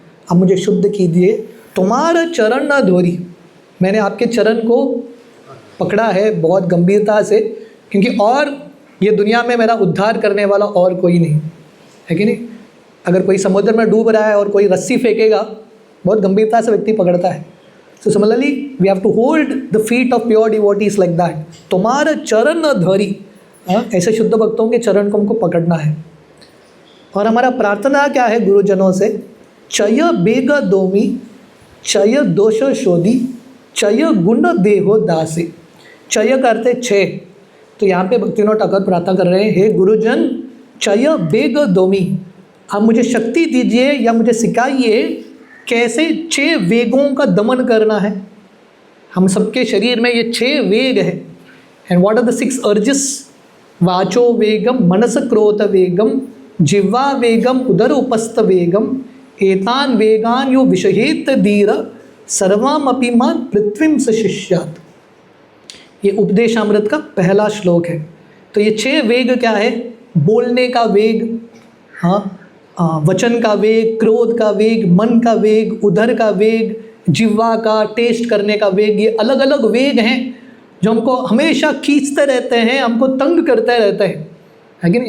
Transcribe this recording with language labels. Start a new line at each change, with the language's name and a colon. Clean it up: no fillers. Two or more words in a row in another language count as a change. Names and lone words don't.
Hindi: अब मुझे शुद्ध कीजिए, तुम्हारा चरण न धोरी। मैंने आपके चरण को पकड़ा है बहुत गंभीरता से, क्योंकि और ये दुनिया में मेरा उद्धार करने वाला और कोई नहीं है कि नहीं। अगर कोई समुद्र में डूब रहा है और कोई रस्सी फेंकेगा, बहुत गंभीरता से व्यक्ति पकड़ता है।
English: so similarly we have to hold the feet of pure devotees like that.
Hindi: तुम्हारा चरण न धरी, ऐसे शुद्ध भक्तों के चरण को हमको पकड़ना है। और हमारा प्रार्थना क्या है गुरुजनों से?
Bangla: ছয় বেগ দমি ছয় দোষ শোধি ছয় গুণ দেহ দাসী।
Hindi: चय करते छः, तो यहाँ पे भक्तिविनोद ठाकुर प्रार्थना कर रहे हैं, हे गुरुजन
Bangla: ছয় বেগ দমি,
Hindi: आप मुझे शक्ति दीजिए या मुझे सिखाइए कैसे 6 वेगों का दमन करना है। हम सबके शरीर में ये 6 वेग है।
English: and what are the 6 urges?
Sanskrit: वाचो वेगम, मनस क्रोध वेगम, जिह्वा वेगम, उदर उपस्थ वेगम, एतान वेगान यो विषहेत धीर सर्वामपि मान पृथ्वीं स शिष्यात्।
Hindi: ये उपदेशामृत का पहला श्लोक है। तो ये 6 वेग क्या है? बोलने का वेग, वचन का वेग, क्रोध का वेग, मन का वेग, उदर का वेग, जिह्वा का टेस्ट करने का वेग। ये अलग अलग वेग हैं जो हमको हमेशा खींचते रहते हैं, हमको तंग करते रहते हैं, है कि नहीं।